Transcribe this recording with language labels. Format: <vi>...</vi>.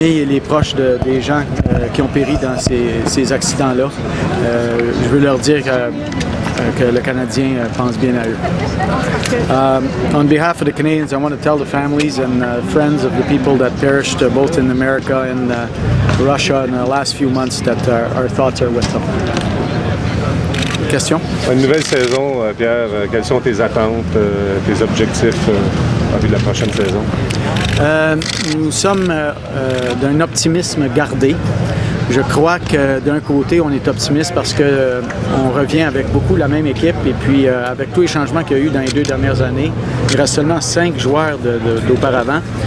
<fr>Et les proches des gens qui ont péri dans ces accidents-là. Je veux leur dire que le Canadien pense bien à eux.</fr> <en>On behalf of the Canadians, I want to tell the families and friends of the people that perished both in America and Russia in the last few months that our thoughts are with them. Question?</en> <fr>Une nouvelle saison, Pierre, quelles sont tes attentes, tes objectifs en vue de la prochaine saison? Nous sommes d'un optimisme gardé. Je crois que d'un côté, on est optimiste parce qu'on revient avec beaucoup la même équipe et puis avec tous les changements qu'il y a eu dans les 2 dernières années, il reste seulement 5 joueurs d'auparavant.</fr>